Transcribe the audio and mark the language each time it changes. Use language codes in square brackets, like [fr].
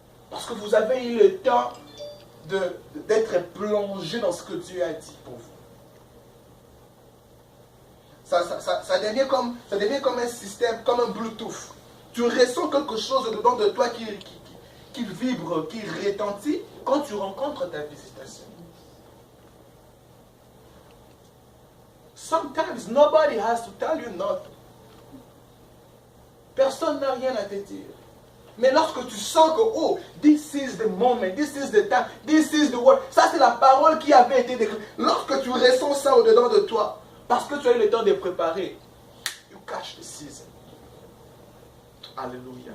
[fr] Parce que vous avez eu le temps d'être plongé dans ce que Dieu a dit pour vous. Ça devient comme un système, comme un Bluetooth. Tu ressens quelque chose dedans de toi qui vibre, qui retentit quand tu rencontres ta visitation. [en] Sometimes nobody has to tell you nothing. [fr] Personne n'a rien à te dire. Mais lorsque tu sens que, [en] oh, this is the moment, this is the time, this is the word, [fr] ça c'est la parole qui avait été déclarée. Lorsque tu ressens ça au-dedans de toi, parce que tu as eu le temps de préparer, [en] you catch the season. [fr] Alléluia.